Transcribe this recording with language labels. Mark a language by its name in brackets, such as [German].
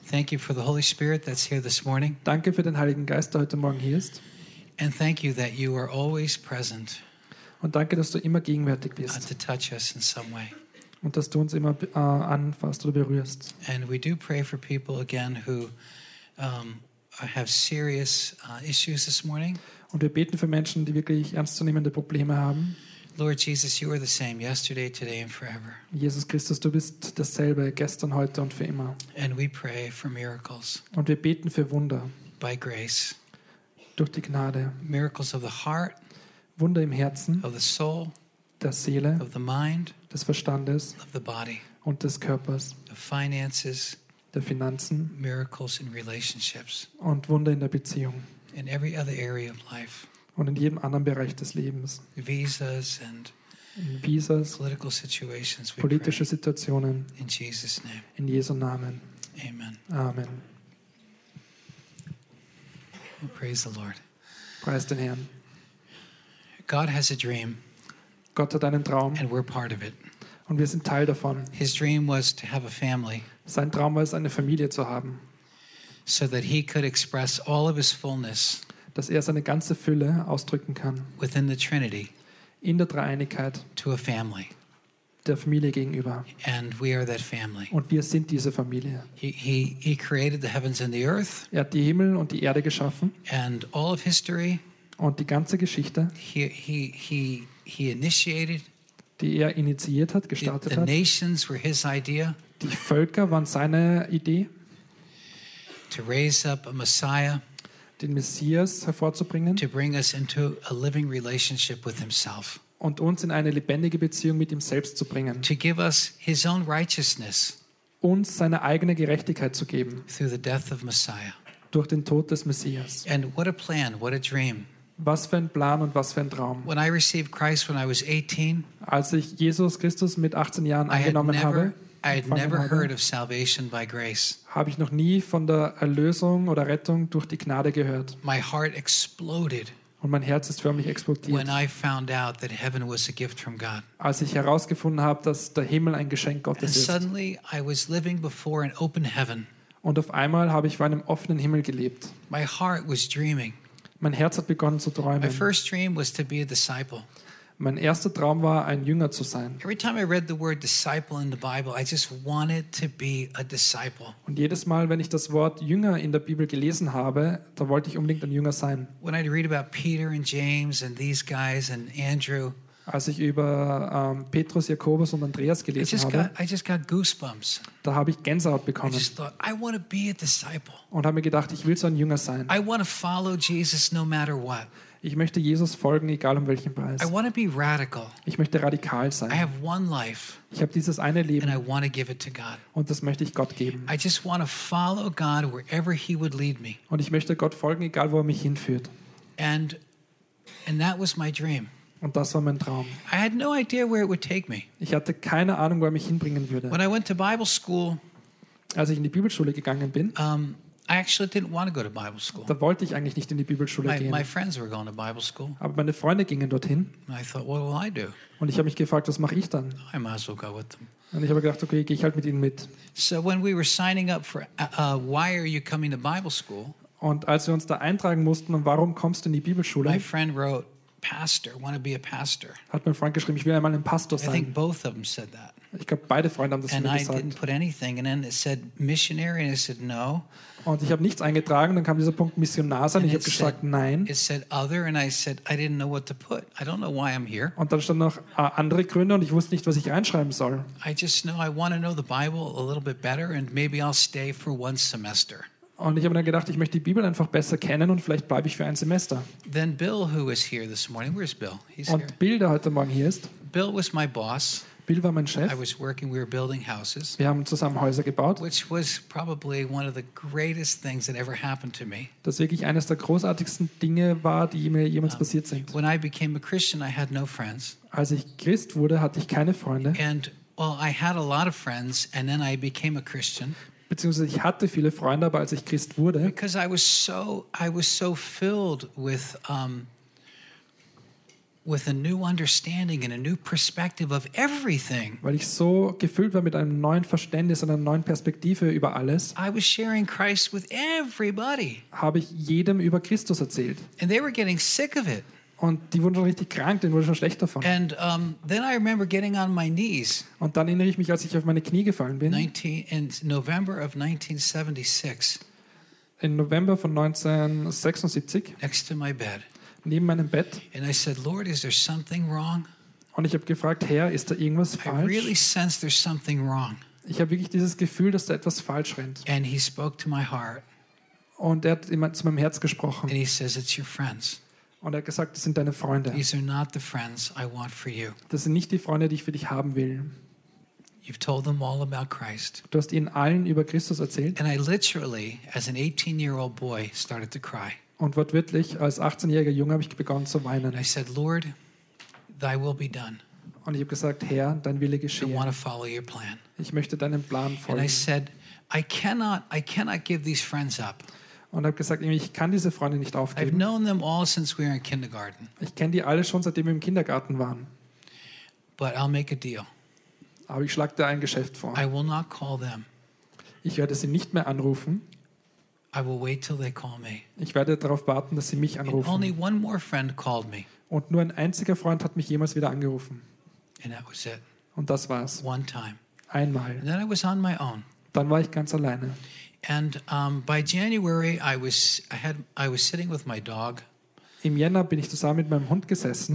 [English] Thank you for the Holy Spirit that's here this morning. [German] Danke für den Heiligen Geist, der heute Morgen hier ist. [English] And thank you that you are always present. [German] Und danke, dass du immer gegenwärtig bist. [English] To touch us in some way. [German] Und dass du uns immer anfasst oder berührst. [English] And we do pray for people again who have serious issues this morning. [German] Und wir beten für Menschen, die wirklich ernstzunehmende Probleme haben. [English] Lord Jesus, you are the same yesterday, today and forever. [German] Jesus Christus, du bist dasselbe gestern, heute und für immer. [English] And we pray for miracles. [German] Und wir beten für Wunder. [English] By grace. [German] Durch die Gnade. [English] Miracles of the heart. [German] Wunder im Herzen. [English] Of the soul. [German] Der Seele. [English] Of the mind. [German] Des Verstandes. [English] Of the body. [German] Und des Körpers. [English] Of finances. [German] Der Finanzen. [English] Miracles in relationships. [German] Und Wunder in der Beziehung. [English] In every other area of life. [German] Und in jedem anderen Bereich des Lebens. [English] Visas and [German] Visas, [English] political situations, [German] politische Situationen. [English] In Jesus' name. [German] In Jesu Namen. [English] Amen. [German] Amen. [English] Praise the Lord. [German] Preist den Herrn. [English] God has a dream. [German] Gott hat einen Traum. [English] And we're part of it. [German] Und wir sind Teil davon. [English] His dream was to have a family. [German] Sein Traum war es, eine Familie zu haben. [English] So that he could express all of his fullness. [German] Dass er seine ganze Fülle ausdrücken kann [English] within the Trinity, [German] in der Dreieinigkeit [English] to a family, [German] der Familie gegenüber. [English] And we are that family. [German] Und wir sind diese Familie. [English] He created the heavens and the earth, [German] er hat die Himmel und die Erde geschaffen [English] and all of history, [German] und die ganze Geschichte, [English] he initiated, [German] die er initiiert hat, gestartet [English] the [German] hat. [English] Nations were his idea, [German] die Völker waren seine Idee, [English] to raise up a Messiah, [German] den Messias hervorzubringen, [English] to bring us into a living relationship with himself, [German] und uns in eine lebendige Beziehung mit ihm selbst zu bringen, [English] to give us his own righteousness, [German] uns seine eigene Gerechtigkeit zu geben, [English] through the death of Messiah, [German] durch den Tod des Messias. [English] And what a plan, what a dream. [German] Was für ein Plan und was für ein Traum. [English] When I received Christ when I was 18, [German] als ich Jesus Christus mit 18 Jahren angenommen habe, [English] I had never heard of salvation by grace. [German] Habe ich noch nie von der Erlösung oder Rettung durch die Gnade gehört. [English] My heart exploded. [German] Und mein Herz ist förmlich explodiert. [English] When I found out that heaven was a gift from God. [German] Als ich herausgefunden habe, dass der Himmel ein Geschenk Gottes ist. [English] And suddenly I was living before an open heaven. [German] Und auf einmal habe ich vor einem offenen Himmel gelebt. [English] My heart was dreaming. [German] Mein Herz hat begonnen zu träumen. [English] My first dream was to be a disciple. [German] Mein erster Traum war, ein Jünger zu sein. [English] Every time I read the word disciple in the Bible, I just wanted to be a disciple. [German] Und jedes Mal, wenn ich das Wort Jünger in der Bibel gelesen habe, da wollte ich unbedingt ein Jünger sein. [English] When I read about Peter and James and these guys and Andrew, [German] als ich über Petrus, Jakobus und Andreas gelesen habe, [English] I just got goosebumps. [German] Da habe ich Gänsehaut bekommen. [English] I just thought, I want to be a disciple. [German] Und habe mir gedacht, ich will so ein Jünger sein. [English] I want to follow Jesus no matter what. [German] Ich möchte Jesus folgen, egal um welchen Preis. [English] I want to be radical. [German] Ich möchte radikal sein. [English] I have one life, [German] ich habe dieses eine Leben. [English] And I want to give it to God. [German] Und das möchte ich Gott geben. [English] I just want to follow God wherever he would lead me. [German] Und ich möchte Gott folgen, egal wo er mich hinführt. [English] And that was my dream. [German] Und das war mein Traum. [English] I had no idea where it would take me. [German] Ich hatte keine Ahnung, wo er mich hinbringen würde. [English] When I went to Bible school, [German] als ich in die Bibelschule gegangen bin, [English] I actually didn't want to go to Bible school. [German] Da wollte ich eigentlich nicht in die Bibelschule gehen. [English] My friends were going to Bible school. [German] Aber meine Freunde gingen dorthin. [English] I thought, what will I do? [German] Und ich habe mich gefragt, was mache ich dann? [English] I might as well go with them. [German] Und ich habe gedacht, okay, gehe ich halt mit ihnen mit. [English] So when we were signing up for why are you coming to Bible school? [German] Und als wir uns da eintragen mussten, und warum kommst du in die Bibelschule? [English] My friend wrote, pastor, want to be a pastor. [German] Hat mein Freund geschrieben, ich will einmal ein Pastor sein. [English] I think both of them said that. [German] Ich glaube, beide Freunde haben das [English] and [German] mir [English] I [German] gesagt. [English] Didn't put anything, and then it said missionary, and I said no. [German] Und ich habe nichts eingetragen. Dann kam dieser Punkt Missionar sein. Ich habe gesagt nein. [English] It said other, and I said I didn't know what to put. I don't know why I'm here. [German] Und dann stand noch andere Gründe, und ich wusste nicht, was ich reinschreiben soll. [English] I just know I want to know the Bible a little bit better, and maybe I'll stay for one semester. [German] Und ich habe dann gedacht, ich möchte die Bibel einfach besser kennen, und vielleicht bleibe ich für ein Semester. [English] Then Bill, who is here this morning, where's Bill? [German] He's und Bill, der heute Morgen hier ist. [English] Bill was my boss. [German] Bill war mein Chef. [English] I was working, we were building houses. [German] Wir haben zusammen Häuser gebaut. [English] Which was probably one of the greatest things that ever happened to me. [German] Das wirklich eines der großartigsten Dinge war, die mir jemals passiert sind. [English] When I became a Christian, I had no friends. [German] Als ich Christ wurde, hatte ich keine Freunde. [English] And well, I had a lot of friends, and then I became a Christian. [German] Beziehungsweise ich hatte viele Freunde, aber als ich Christ wurde. [English] Because I was so filled with with a new understanding and a new perspective of everything. [German] Weil ich so gefüllt war mit einem neuen Verständnis, einer neuen Perspektive über alles. [English] I was sharing Christ with everybody. [German] Habe ich jedem über Christus erzählt. [English] And they were getting sick of it. [German] Und die wurden schon richtig krank, denen wurde schon schlecht davon. [English] And then I remember getting on my knees. [German] Und dann erinnere ich mich, als ich auf meine Knie gefallen bin. [English] In November of 1976. [German] In November von 1976. [English] Next to my bed. [German] Neben meinem Bett. [English] And I said, Lord, is there something wrong? [German] Und ich habe gefragt, Herr, ist da irgendwas falsch? [English] I really sense there's something wrong. [German] Ich habe wirklich dieses Gefühl, dass da etwas falsch rennt. [English] And he spoke to my heart. [German] Und er hat zu meinem Herz gesprochen. [English] And he says, it's your friends. [German] Und er hat gesagt, das sind deine Freunde. [English] These are not the friends I want for you. [German] Das sind nicht die Freunde, die ich für dich haben will. [English] You've told them all about Christ. [German] Du hast ihnen allen über Christus erzählt. [English] And I literally, as an 18-year-old boy, started to cry. [German] Und wortwörtlich, als 18-jähriger Junge habe ich begonnen zu weinen. [English] I said, Lord, thy will be done. [German] Und ich habe gesagt, Herr, dein Wille geschehe. [English] I want to follow your plan. [German] Ich möchte deinem Plan folgen. [English] And I said, I cannot give these friends up. [German] Und habe gesagt, ich kann diese Freunde nicht aufgeben. [English] I've known them all since we were in kindergarten. [German] Ich kenne die alle schon, seitdem wir im Kindergarten waren. [English] But I'll make a deal. [German] Aber ich schlage dir ein Geschäft vor. [English] I will not call them. [German] Ich werde sie nicht mehr anrufen. [English] I will wait till they call me. [German] Ich werde darauf warten, dass sie mich anrufen. [English] Only one more friend called me. [German] Und nur ein einziger Freund hat mich jemals wieder angerufen. [English] And that was it. [German] Und das war's. [English] One time. [German] Einmal. [English] And then I was on my own. [German] Dann war ich ganz alleine. [English] And by January I was sitting with my dog. [German] Im Jänner bin ich zusammen mit meinem Hund gesessen.